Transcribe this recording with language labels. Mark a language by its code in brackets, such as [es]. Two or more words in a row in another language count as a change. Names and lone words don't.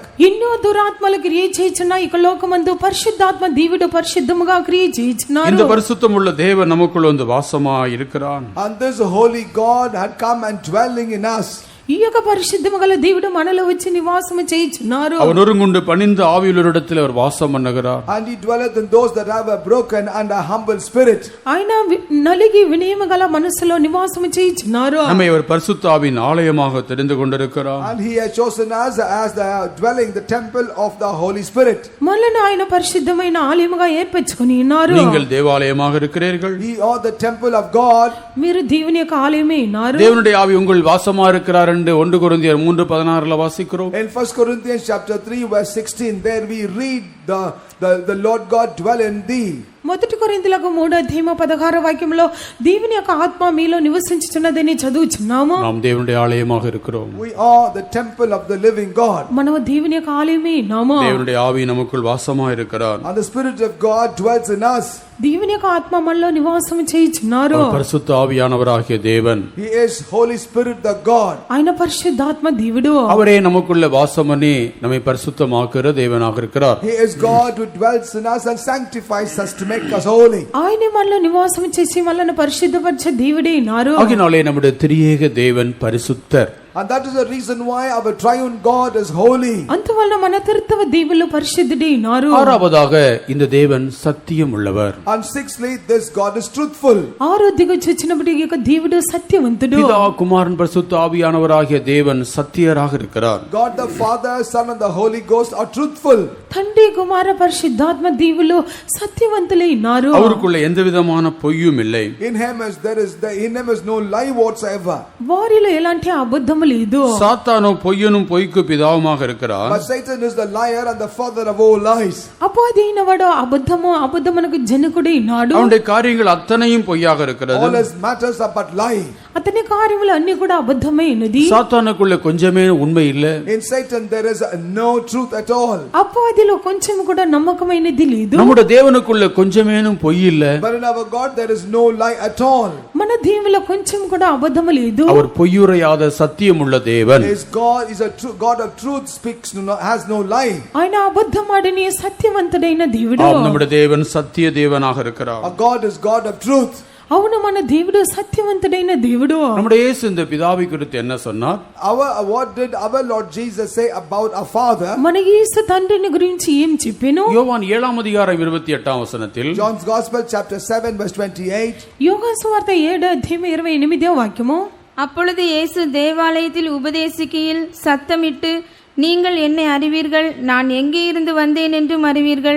[te] ఎన్నో దురాత్మలు క్రియ చేయుచున్న ఈ లోకమందు పరిశుద్ధాత్మ దేవుడు పరిశుద్ధముగా క్రియ చేయుచున్నారు. [ta] இந்த பரிசுத்தம் உள்ள தேவன் நமக்குள் வந்து வாசமாய் இருக்கிறார். [en] And this holy God had come and dwelling in us. [te] ఈ యొక్క పరిశుద్ధము గల దేవుడు మనలో వచ్చి నివాసము చేయుచున్నారు. [ta] அவர் ஒருங்குண்டு பணிந்த ஆவியுள்ளவரிடத்தில் அவர் வாசம் பண்ணுகிறார். [en] And he dwelleth in those that have a broken and a humble spirit. [te] ఆయన నలిగి వినయము గల మనసులో నివాసము చేయుచున్నారు. [ta] நம்மை அவர் பரிசுத்த ஆவியின் ஆலயமாக தெரிந்து கொண்டிருக்கிறார். [en] And he has chosen us as the dwelling, the temple of the Holy Spirit. [te] మనల్ని ఆయన పరిశుద్ధమైన ఆలయముగా ఏర్పరచుకొని ఉన్నారు. [ta] நீங்கள் தேவாலயமாக இருக்கிறீர்கள். [en] Ye are the temple of God. [te] మీరు దేవుని యొక్క ఆలయమే ఉన్నారు. [ta] தேவனுடைய ஆவி உங்கள் வாசமா இருக்கிறார் என்று 1 கொரிந்தியர் 3:16 வாசிக்கிறோம். [en] In 1 Corinthians chapter 3 verse 16, there we read the Lord God dwell in thee. [te] మొదటి కొరింథీయులకు 3:16 దేవుని యొక్క ఆత్మ మీలో నివసించుచున్నదని చదువుచున్నాము. [ta] நாம் தேவனுடைய ஆலயமாக இருக்கிறோம். [en] We are the temple of the living God. [te] మనము దేవుని యొక్క ఆలయమే ఉన్నాము. [ta] தேவனுடைய ஆவி நமக்குள் வாசமா இருக்கிறார். [en] And the Spirit of God dwells in us. [te] దేవుని యొక్క ఆత్మ మనలో నివాసం చేయుచున్నారు. [ta] அவர் பரிசுத்த ஆவியானவராகிய தேவன். [en] He is Holy Spirit the God. [te] ఆయన పరిశుద్ధాత్మ దేవుడు. [ta] அவரே நமக்குள்ள வாசம் பண்ணி நம்மை பரிசுத்தமாக்குற தேவனாக இருக்கிறார். [en] He is God who dwells in us and sanctifies us to make us holy. [te] ఆయన మనలో నివాసం చేసి మనల్ని పరిశుద్ధపరిచే దేవుడే ఉన్నారు. [ta] ஆகினாலே நம்முடைய திரியேக தேவன் பரிசுத்தர். [en] And that is the reason why our triune God is holy. [te] అందువల్ల మన త్రిత్వ దేవుళ్ళు పరిశుద్ధుడై ఉన్నారు. [ta] ஆறாவதாக இந்த தேவன் சத்தியம் உள்ளவர். [en] And sixthly, this God is truthful. [te] ఆరోదిగా చూచినప్పుడు ఈ యొక్క దేవుడు సత్యవంతుడు. [ta] பிதா குமாரன் பரிசுத்த ஆவியானவராகிய தேவன் சத்தியராக இருக்கிறார். [en] God the Father, Son and the Holy Ghost are truthful. [te] తండ్రి కుమార పరిశుద్ధాత్మ దేవుళ్ళు సత్యవంతులై ఉన్నారు. [ta] அவருக்குள்ள எந்த விதமான பொய்யும் இல்லை. [en] In him is no lie whatsoever. [te] వారిలో ఎలాంటి అబద్ధము లేదు. [ta] சாத்தானோ பொய்யனும் பொய்க்கு பிதாவுமாக இருக்கிறார். [en] But Satan is the liar and the father of all lies. [te] అపవాదైన వాడు అబద్ధమునకు జనకుడై ఉన్నాడు. [ta] அவனுடைய காரியங்கள் அத்தனையும் பொய்யாக இருக்கிறது. [en] All his matters are but lie. [te] అతని కార్యములు అన్ని కూడా అబద్ధమైనది. [ta] சாத்தானுக்குள்ள கொஞ்சமே உண்மை இல்லை. [en] In Satan there is no truth at all. [te] అపవాదిలో కొంచెం కూడా నమ్మకమైనది లేదు. [ta] நம்முடைய தேவனுக்குள்ள கொஞ்சமேனும் பொய் இல்லை. [en] But in our God there is no lie at all. [te] మన దేవులో కొంచెం కూడా అబద్ధము లేదు. [ta] அவர் பொய்யுரையாத சத்தியமுள்ள தேவன். [en] His God is a true God of truth, has no lie. [te] ఆయన అబద్ధమాడని సత్యవంతుడైన దేవుడు. [ta] நம்முடைய தேவன் சத்திய தேவனாக இருக்கிறார். [en] Our God is God of truth. [te] అవును మన దేవుడు సత్యవంతుడైన దేవుడు. [ta] நம்முடைய இயேசு இந்த பிதாவை குறித்து என்ன சொன்னார்? [en] What did our Lord Jesus say about our Father? [te] మన యేసు తండ్రిని గురించి ఏం చెప్పెను? [ta] யோவான் 7 அதிகாரம் 28 வசனத்தில் [en] John's Gospel chapter 7 verse 28. [te] యోహాను సువార్త 7 అధ్యాయం 28వ వాక్యము. [ta] அப்பொழுது இயேசு தேவாலயத்தில் உபதேசிக்கையில் சத்தமிட்டு, நீங்கள் என்னை அறிவீர்கள், நான் எங்கே இருந்து வந்தேன் என்றும் அறிவீர்கள்.